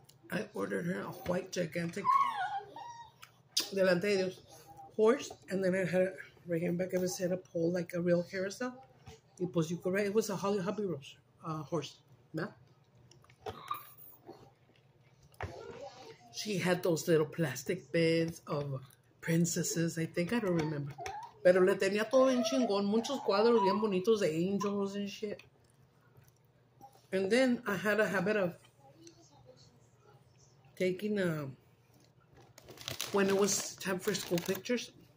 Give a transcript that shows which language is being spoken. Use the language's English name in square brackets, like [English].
[English] I ordered her a white, gigantic, [Spanish] delante de Dios, [English] horse, and then it had a, right here in back of his head, a pole like a real carousel. [Spanish] Y pues [English] you could write, it was a Hobby Rose horse. ¿No? She had those little plastic beds of princesses, I think, I don't remember. [Spanish] Pero le tenía todo bien chingón, muchos cuadros bien bonitos de [English] angels and shit. And then I had a habit of taking, when it was time for school pictures.